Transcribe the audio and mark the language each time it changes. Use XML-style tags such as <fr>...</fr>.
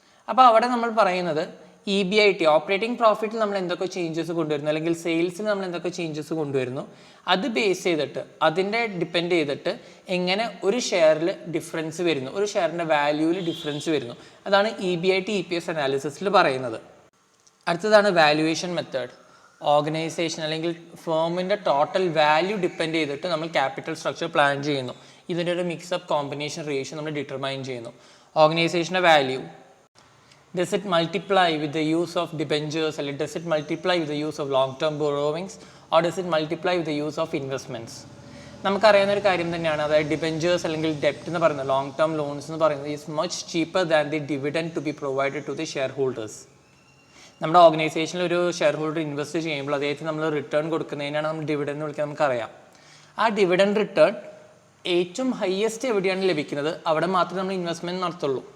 <ml>അപ്പോൾ അവിടെ നമ്മൾ പറയുന്നത് EBIT ഓപ്പറേറ്റിംഗ് പ്രോഫിറ്റിൽ നമ്മൾ എന്തൊക്കെ ചേഞ്ചസ് കൊണ്ടുവരുന്നു, അല്ലെങ്കിൽ സെയിൽസിൽ നമ്മൾ എന്തൊക്കെ ചേഞ്ചസ് കൊണ്ടുവരുന്നു, അത് ബേസ് ചെയ്തിട്ട് അതിൻ്റെ ഡിപ്പെൻഡ് ചെയ്തിട്ട് എങ്ങനെ ഒരു ഷെയറിൽ ഡിഫറൻസ് വരുന്നു, ഒരു ഷെയറിൻ്റെ വാല്യൂവിൽ ഡിഫറൻസ് വരുന്നു. അതാണ് EBIT EPS അനാലിസിസിൽ പറയുന്നത്. അടുത്തതാണ് വാല്യുവേഷൻ മെത്തേഡ്. ഓർഗനൈസേഷൻ അല്ലെങ്കിൽ ഫേമിൻ്റെ ടോട്ടൽ വാല്യൂ ഡിപ്പെൻഡ് ചെയ്തിട്ട് നമ്മൾ ക്യാപിറ്റൽ സ്ട്രക്ചർ പ്ലാൻ ചെയ്യുന്നു. ഇതിൻ്റെ ഒരു മിക്സപ്പ് കോമ്പിനേഷൻ റേഷ്യോ നമ്മൾ ഡിറ്റർമൈൻ ചെയ്യുന്നു.</ml> <en>ഓർഗനൈസേഷൻ്റെ value, does it multiply with the use of debentures, or does it multiply with the use of long term borrowings, or does it multiply with the use of investments?</en> <ml>നമുക്കറിയാവുന്ന ഒരു കാര്യം തന്നെയാണ്, അതായത് debentures അല്ലെങ്കിൽ ഡെപ്റ്റ് എന്ന് പറയുന്നത്, long term loans എന്ന് പറയുന്നത്</ml> <en>Is much cheaper than the dividend to be provided to the shareholders.</en> <ml>നമ്മുടെ ഓർഗനൈസേഷനിൽ ഒരു ഷെയർ ഹോൾഡർ ഇൻവെസ്റ്റ് ചെയ്യുമ്പോൾ അദ്ദേഹത്തിന് നമ്മൾ റിട്ടേൺ കൊടുക്കുന്നതിനാണ് നമ്മൾ ഡിവിഡൻഡ് എന്ന് വിളിക്കുന്നത്, നമുക്കറിയാം. ആ ഡിവിഡൻഡ് റിട്ടേൺ ഏറ്റവും ഹയസ്റ്റ് എവിടെയാണ് ലഭിക്കുന്നത് അവിടെ മാത്രമേ നമ്മൾ ഇൻവെസ്റ്റ്മെൻറ്റ് നടത്തുള്ളൂ.</ml>